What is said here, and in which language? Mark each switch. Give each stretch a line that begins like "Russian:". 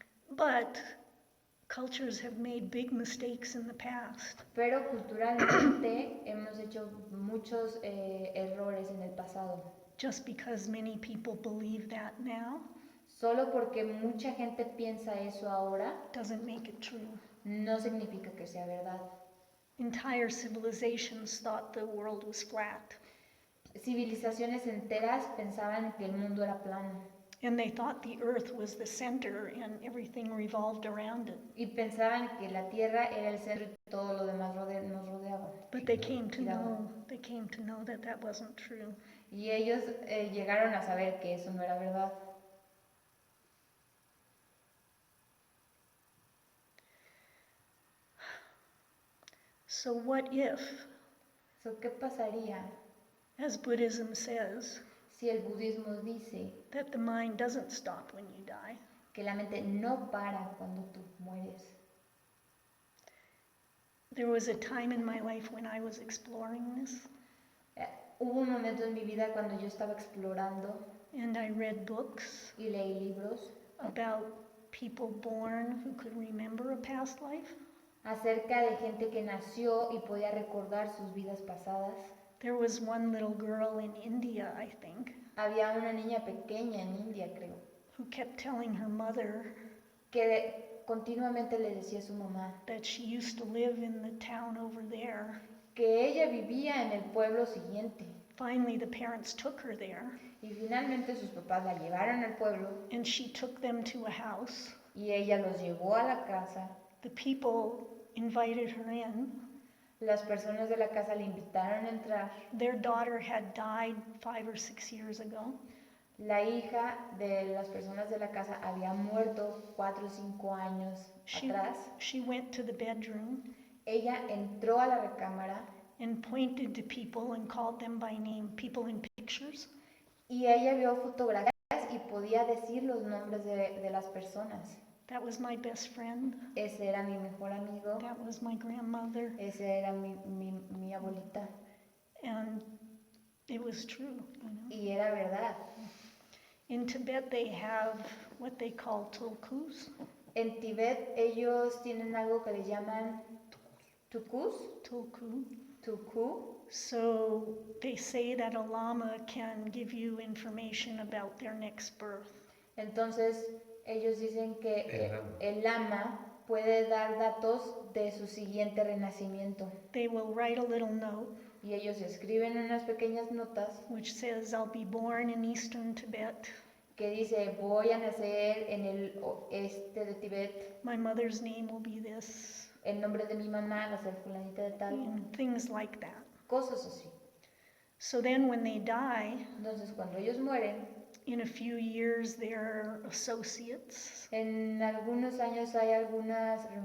English: But cultures have made big mistakes in the past.
Spanish: Pero culturalmente hemos hecho muchos errores en el pasado.
English: Just because many people believe that now
Spanish: Solo porque mucha gente piensa eso ahora,
English: doesn't make it true.
Spanish: no significa que sea verdad.
English: Entire civilizations thought the world was flat.
Spanish: Civilizaciones enteras pensaban que el mundo era plano.
English: And they thought the earth was the center and everything revolved around it.
Spanish: Y pensaban que la Tierra era el centro y todo lo demás nos rodeaba.
English: But they came to know that that wasn't true.
Spanish: Y ellos llegaron a saber que eso no era verdad.
English: So what if,
Spanish: So, ¿qué pasaría
English: as Buddhism says,
Spanish: si el budismo dice
English: that the mind doesn't stop when you die?
Spanish: que la mente no para cuando tú mueres?
English: There was a time in my life when I was exploring this,
Spanish: Hubo un momento en mi vida cuando yo estaba explorando
English: and I read books
Spanish: y leí libros
English: about people born who could remember a past life.
Spanish: acerca de gente que nació y podía recordar sus vidas pasadas.
English: There was one little girl in India, I think,
Spanish: Había una niña pequeña en India, creo,
English: who kept telling her mother
Spanish: que continuamente le decía a su mamá
English: that she used to live in the town over there.
Spanish: que ella vivía en el pueblo siguiente.
English: Finally, the parents took her there,
Spanish: Y finalmente sus papás la llevaron al pueblo
English: and she took them to a house.
Spanish: y ella los llevó a la casa.
English: The people invited her in.
Spanish: Las personas de la casa le invitaron a entrar.
English: Their daughter had died 5 or 6 years ago.
Spanish: La hija de las personas de la casa había muerto 4 o 5 años atrás.
English: She went to the bedroom
Spanish: Ella entró a la recámara
English: and pointed to people and called them by name, people in pictures.
Spanish: y ella vio fotografías y podía decir los nombres de las personas.
English: That was my best friend.
Spanish: Ese era mi mejor amigo,
English: That was my grandmother.
Spanish: ese era mi abuelita.
English: And it was true, you know.
Spanish: Y era verdad.
English: In Tibet, they have what they call tulkus.
Spanish: En Tibet ellos tienen algo que le llaman tukus,
English: Tulku.
Spanish: tuku.
English: So they say that a lama can give you information about their next birth.
Spanish: Entonces ellos dicen que el lama puede dar datos de su siguiente renacimiento.
English: They will write a little note
Spanish: Y ellos escriben unas pequeñas notas
English: which says, I'll be born in eastern Tibet.
Spanish: que dice, voy a nacer en el oeste de Tibet,
English: My mother's name will be this,
Spanish: el nombre de mi mamá va a ser fulanita de tal,
English: and things like that.
Spanish: cosas así.
English: So then when they die,
Spanish: Entonces cuando ellos mueren,
English: in a few years, their associates
Spanish: en algunos años hay algunas